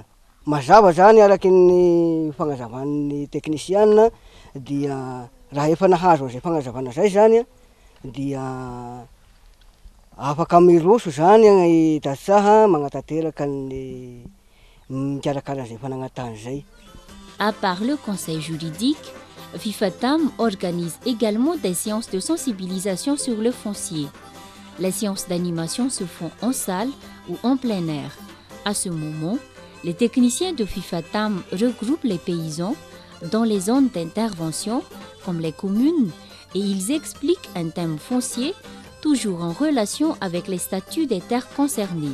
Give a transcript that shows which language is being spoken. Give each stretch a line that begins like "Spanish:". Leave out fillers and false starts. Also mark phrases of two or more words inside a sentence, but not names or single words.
Malagasy: Mazava zany araky ny fagnazavan'ny teknisiana dia raha efa nahazo izay fagnazavana zay zany dia afaka miroso zany tantsaha magnatanteraka ny mikarakara zay fananantany zay.
French: À part le conseil juridique, Fifatam organise également des séances de sensibilisation sur le foncier. Les séances d'animation se font en salle ou en plein air. À ce moment, les techniciens de Fifatam regroupent les paysans dans les zones d'intervention, comme les communes, et ils expliquent un thème foncier, toujours en relation avec les statuts des terres concernées.